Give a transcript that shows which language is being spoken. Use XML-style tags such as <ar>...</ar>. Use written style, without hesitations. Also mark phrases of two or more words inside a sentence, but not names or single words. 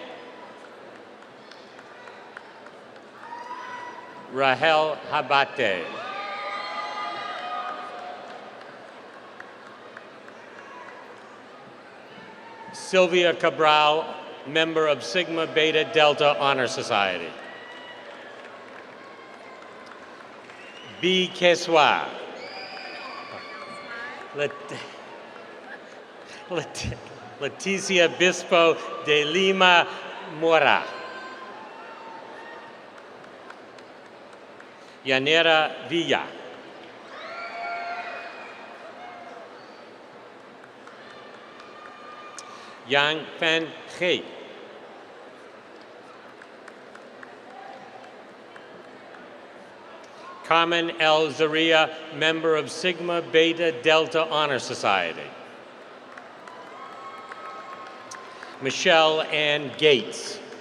<en>Rahel Habate. Sylvia Cabral, member of Sigma Beta Delta Honor Society. B. Keswa. Leticia Bispo de Lima Mora. Yanira Villa. Yang Fan He. Carmen L. Zaria, member of Sigma Beta Delta Honor Society. Michelle Ann Gates.</en>